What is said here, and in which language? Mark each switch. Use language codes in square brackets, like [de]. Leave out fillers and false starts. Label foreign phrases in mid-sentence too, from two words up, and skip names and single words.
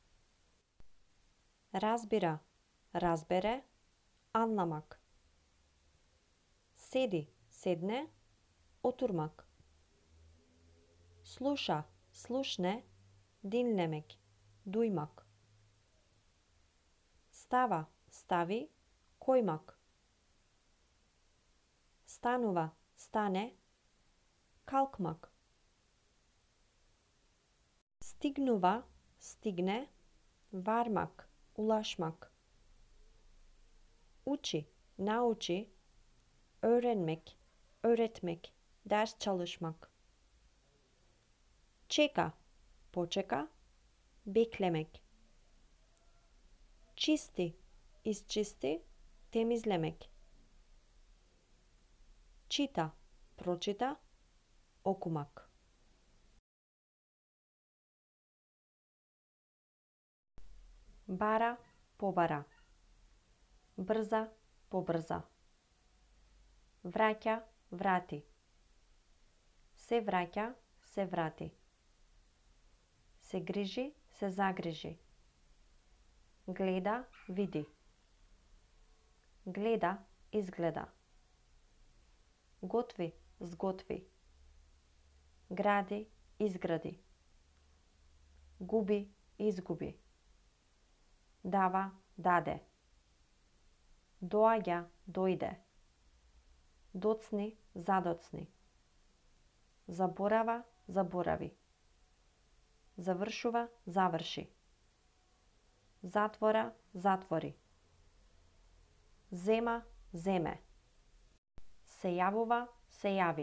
[mk] Разбира, разбере, anlamak. Седи, седне, oturmak. Слуша, слушне, [tr] dinlemek, duymak. [mk] Става, стави, koymak. Станова, стане, [tr] kalkmak. [mk] Стигнова, стигне, varmak, ulaşmak. Учи, научи, [tr] öğrenmek, öğretmek, ders çalışmak. [mk] Чека, почека, beklemek. Чисти, изчисти, temizlemek. Чита, прочита, okumak. Бара, побара. Брза, побрза. Враќа, врати. Се враќа, се врати. Се грижи, се загрижи. Гледа, види. Гледа, изгледа. Готви, зготви. Гради, изгради. Губи, изгуби. Дава, даде. Доаѓа, дојде. Доцни, задоцни. Заборава, заборави. Завршува, заврши. Затвора, затвори. Зема, земе. Се јавува, се јави.